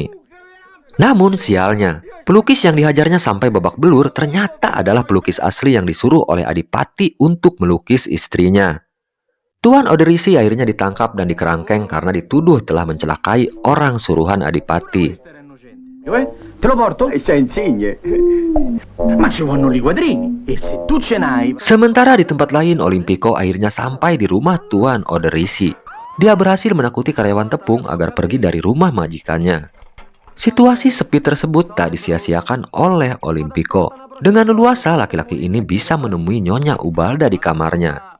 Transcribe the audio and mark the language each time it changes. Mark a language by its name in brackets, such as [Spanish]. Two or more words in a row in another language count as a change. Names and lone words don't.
[Indonesian] Namun sialnya, pelukis yang dihajarnya sampai babak belur ternyata adalah pelukis asli yang disuruh oleh Adipati untuk melukis istrinya. Tuan Oderisi akhirnya ditangkap dan dikerangkeng karena dituduh telah mencelakai orang suruhan Adipati. [Italian] Te lo porto? Insigne. Ma ci vogliono i quadrini. E se tu ce n'hai... [Indonesian] Sementara di tempat lain, Olimpico akhirnya sampai di rumah Tuan Oderisi. Dia berhasil menakuti karyawan tepung agar pergi dari rumah majikannya. Situasi sepi tersebut tak disia-siakan oleh Olimpico. Dengan leluasa, laki-laki ini bisa menemui Nyonya Ubalda di kamarnya.